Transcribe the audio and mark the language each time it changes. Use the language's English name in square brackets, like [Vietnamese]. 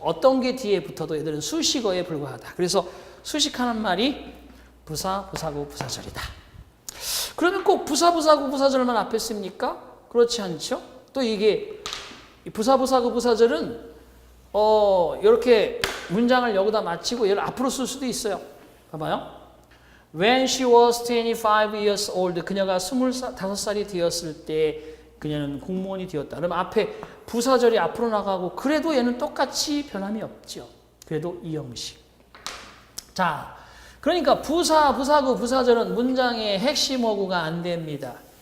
[Korean] 어떤 게 뒤에 붙어도 얘들은 수식어에 불과하다. 그래서 수식하는 말이 부사, 부사구, 부사절이다. 그러면 꼭 부사, 부사구, 부사절만 앞에 씁니까? 그렇지 않죠? 또 이게 부사, 부사구, 부사절은 이렇게 문장을 여기다 마치고 얘를 앞으로 쓸 수도 있어요. 봐봐요. [English] When she was 25 years old, [Korean] 그녀가 25살이 되었을 때 그녀는 공무원이 되었다. 그러면 앞에 부사절이 앞으로 나가고 그래도 얘는 똑같이 변함이 없죠. 그래도 이 형식. 자, 그러니까 부사, 부사구, 부사절은 문장의 핵심 어구가 안 됩니다.